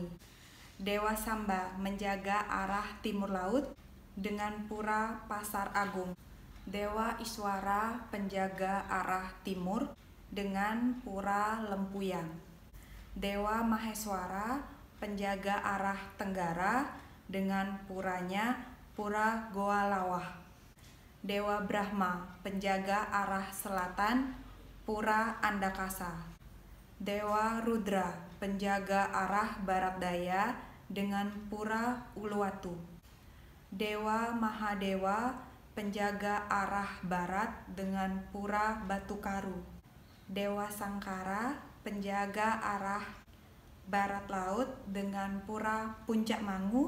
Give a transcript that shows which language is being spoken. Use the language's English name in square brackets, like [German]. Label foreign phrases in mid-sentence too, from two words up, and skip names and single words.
[Indonesian] Dewa Samba menjaga arah timur laut dengan Pura Pasar Agung. Dewa Iswara penjaga arah timur dengan Pura Lempuyang. Dewa Maheswara penjaga arah tenggara dengan puranya Pura Goa Lawah. Dewa Brahma penjaga arah selatan Pura Andakasa. Dewa Rudra penjaga arah barat daya dengan Pura Uluwatu. Dewa Mahadewa penjaga arah barat dengan Pura Batukaru. Dewa Sangkara penjaga arah barat laut dengan Pura Puncak Mangu.